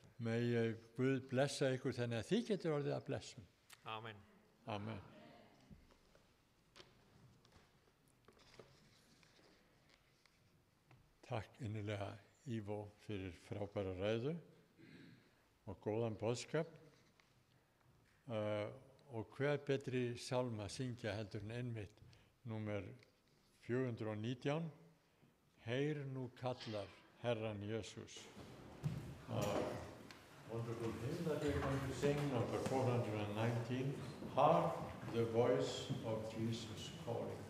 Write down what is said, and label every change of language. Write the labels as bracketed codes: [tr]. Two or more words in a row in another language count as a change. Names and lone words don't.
[is] Megi Guð blessa ykkur þannig að þið getur orðið að blessum. Amen. Amen. Takk innilega Ivo fyrir frábæra ræðu og góðan boðskap. Og hver betri sálma að syngja heldur en einmitt númer 419. Heyr nú kallar Herran Jesús. [en] Wonderful hymn that we're going to sing, number 419. Hark the voice of Jesus calling.